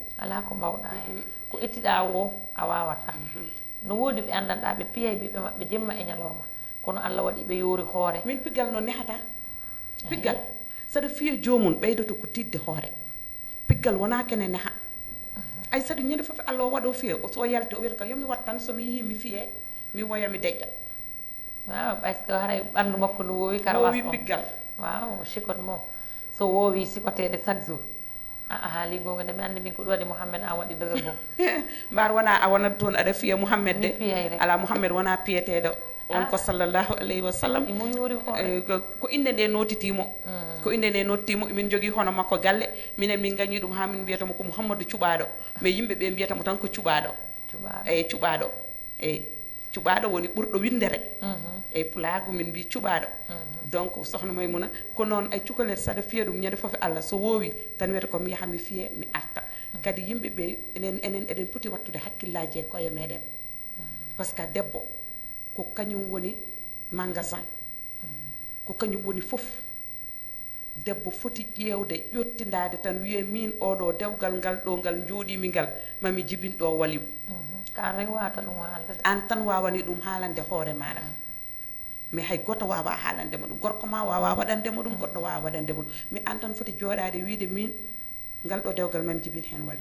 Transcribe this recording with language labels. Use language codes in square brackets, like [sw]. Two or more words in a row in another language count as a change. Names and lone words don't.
[ff] ala ko mbawɗa hen ko ettiɗa wo a wawata no woodi ɓe andanɗa ɓe piyay ɓiɓɓe maɓɓe jemma e ñalorma kono Allah waɗi ɓe yoori hoore min piggal no nehata piggal saɗa fiya jomum ɓeydoto ko tidde hoore piggal wona kene neha ay saɗa ñande foof Allah o waɗo fiya so yalte o wiyata ko yomi wat tan somi yeehi mi fiye mi woya mi deƴƴa waaw [fr] par ce que [ff] haray ɓanndu makko no woowi karawas woowi piggal waaw sikot mo so woowi sikotede [fr] chaque jour [ff] a haali gonga nde mi anndi min ko ɗum waɗi Mouhamed an waɗi [wo] dëgër bom [ff] mbar wona a wonat toon aɗa fiya Mouhamed de piyay rek ala Mouhamed wona piyeteɗo on ko [ar] صلى الله عليه وسلم [ff] imo yoori hoore ko inde nde notitimo ko inde nde notitimo min jogui hono makko galle minen min gañi ɗum ha min mbiyatamo ko Mouhamadou Cuɓaɗo mais yimɓeɓe mbiyatamo tan ko Cuɓaɗo eyyi Cuɓaɗo woni ɓurɗo windere eyyi pulago min mbi Cuɓaɗo donc sohna Maymuna ko noon ay cukalel saɗa fiya ɗum ñande fof Allah so woowi tan wiyata ko mi yaha mi fiye mi arta kadi yimɓe ɓe enen eɗen poti wattude hakkillaji e koye meɗen [fr] par ce que [ff] debbo ko kañum woni magasin ko kañum woni fof debbo foti ƴeewde ƴottindade tan wiye min oɗo dewgal ngal ɗo ngal jooɗimi ngal mami jibin ɗo waliw ka rek wata ɗum haalde an tan wawani ɗum haalande hoore maɗa mais hay goto wawa haalandema ɗum gorko ma wawa waɗandema ɗum goɗɗo wawa waɗandema ɗum mais an tan foti jooɗade wiide min ngal ɗo dewgal mami jibin hen waliw